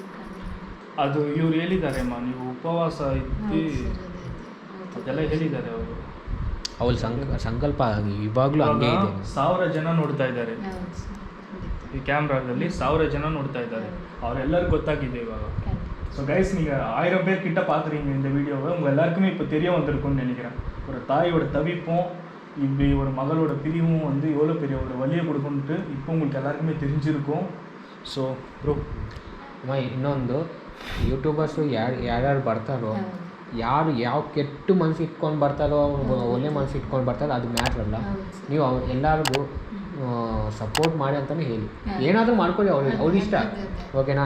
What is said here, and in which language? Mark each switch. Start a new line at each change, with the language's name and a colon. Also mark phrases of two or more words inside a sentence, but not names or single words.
Kannada: ಅದು ಇವ್ರು ಹೇಳಿದ್ದಾರೆ ಅಮ್ಮ, ನೀವು ಉಪವಾಸ ಇದ್ದು ಅದೆಲ್ಲ ಹೇಳಿದ್ದಾರೆ ಅವರು. ಅವ್ರ ಸಂಕಲ್ಪ ಇವಾಗಲೂ ಹಂಗೆ ಇದೆ. 1000 ಜನ ನೋಡ್ತಾ ಇದ್ದಾರೆ ಈ ಕ್ಯಾಮ್ರಾದಲ್ಲಿ, 1000 ಜನ ನೋಡ್ತಾ ಇದ್ದಾರೆ, அவரெல்லாருக்கும் ಗೊತ್ತಾಗಿದೆ ಇವಾಗ.
English: so guys,
Tamil: நீங்கள் 1000 பேர் கிட்ட பார்க்குறீங்க இந்த வீடியோவை, உங்கள் எல்லாருக்குமே இப்போ தெரிய வந்திருக்கும்னு நினைக்கிறேன். ஒரு தாயோட தவிப்பும் இப்படி ஒரு மகளோட பிரிவும் வந்து எவ்வளோ பெரிய ஒரு வழியை கொடுக்குன்ட்டு இப்போ உங்களுக்கு எல்லாருக்குமே தெரிஞ்சிருக்கும்.
English: so bro
Kannada: ಇನ್ನೊಂದು ಯೂಟ್ಯೂಬರ್ಸು ಯಾರ್ಯಾರು ಬರ್ತಾರೋ, ಯಾರು ಯಾವ ಕೆಟ್ಟ ಮನಸ್ಸು ಇಟ್ಕೊಂಡು ಬರ್ತಾರೋ, ಒಳ್ಳೆ ಮನಸ್ಸು ಇಟ್ಕೊಂಡು ಬರ್ತಾರೋ ಅದು ಮ್ಯಾಟ್ರ್ ಅಲ್ಲ. ನೀವು ಎಲ್ಲರಿಗೂ ಸಪೋರ್ಟ್ ಮಾಡಿ ಅಂತಲೇ ಹೇಳಿ, ಏನಾದರೂ ಮಾಡ್ಕೊಳ್ಳಿ, ಅವ್ರ ಇಷ್ಟ, ಓಕೆನಾ?